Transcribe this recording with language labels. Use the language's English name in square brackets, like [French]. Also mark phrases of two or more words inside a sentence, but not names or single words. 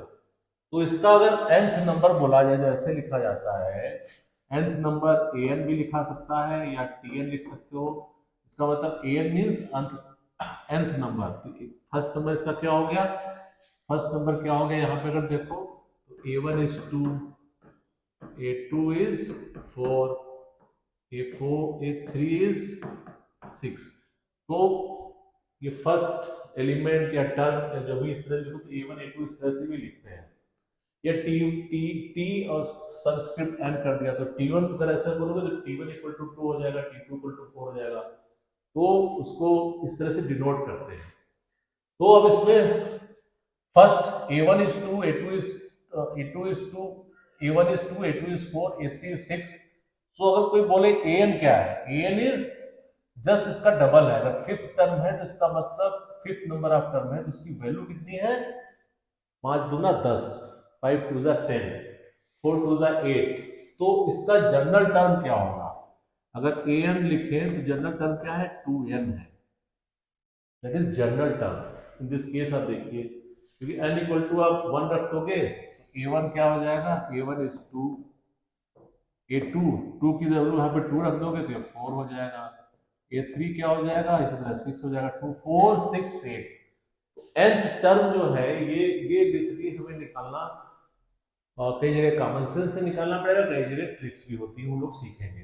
[Hindi] तो इसका अगर [English] nth number [Hindi] बोला जाए, जो ऐसे लिखा जाता है, [English] nth number [Hindi] an भी लिखा सकता है या tn लिख सकते हो। इसका मतलब [English] an means nth number. [Hindi] तो [English] first number [Hindi] इसका क्या हो गया, [English] first number [Hindi] क्या हो गया, यहाँ पे अगर देखो तो [English] a1 is 2, a2 is 4, a3 is 6। [Hindi] तो ये [English] first element [Hindi] या टर्म या जो भी इस तरह लिखो तो a1 a2 इस तरह से भी लिखते हैं। या टी टी टी और [English] subscript n [Hindi] कर दिया, तो टी1 अगर ऐसा बोलोगे तो [English] t1 equal to 2 [Hindi] हो जाएगा, [English] t2 equal to 4 [Hindi] हो जाएगा। तो उसको इस तरह से डिनोट करते हैं। तो अब इसमें फर्स्ट [English] a1 is 2, a2 is 2, a1 is 2, a2 is 4, a3 is 6। [Hindi] सो अगर कोई बोले an क्या है, [English] an is just [Hindi] इसका डबल है। अगर [English] fifth term [Hindi] है तो इसका मतलब [English] fifth number of term [Hindi] है, तो इसकी वैल्यू कितनी है, 5 दूना 10, 5 टू जा 10, 4 टू जा 8। तो इसका [English] general term [Hindi] क्या होगा, अगर an लिखें तो [English] general term [Hindi] क्या है, 2n है। [English] that is general term. in this case [Hindi] आप देखिए, क्योंकि [English] n equal to [Hindi] आप 1 रख दोगे तो a1 क्या हो जाएगा, [English] a1 is 2, [Hindi] a2 2 की वैल्यू यहाँ पे 2 रख दोगे तो ये 4 हो जाएगा, a3 क्या हो जाएगा, इसी तरह 6 हो जाएगा। 2, 4, 6, 8। [English] nth term [Hindi] जो है ये बेसिकली हमें निकालना और कई जगह [English] common sense [Hindi] से निकालना पड़ेगा, कई जगह ट्रिक्स भी होती है, वो लोग सीखेंगे।